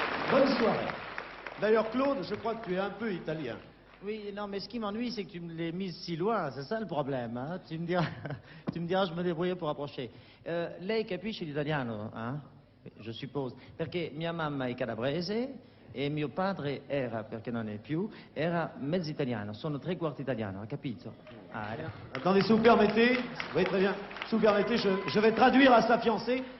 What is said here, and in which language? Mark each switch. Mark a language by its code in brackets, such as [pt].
[fr] Bonne soirée. D'ailleurs, Claude, je crois que tu es un peu italien. Oui, non, mais ce qui m'ennuie, c'est que tu me l'as mise si loin, c'est ça le problème. Hein? Tu me diras, je me débrouille pour approcher. [it] Lei capisce l'italiano, hein? [fr] Je suppose. [it] Perché mia mamma è calabrese e mio padre era, perché non è più, era mezzo italiano. Sono 3/4 italiano, ha capito? Ah, [fr] Attendez, si vous permettez, oui, très bien. Si vous permettez, je vais traduire à sa fiancée.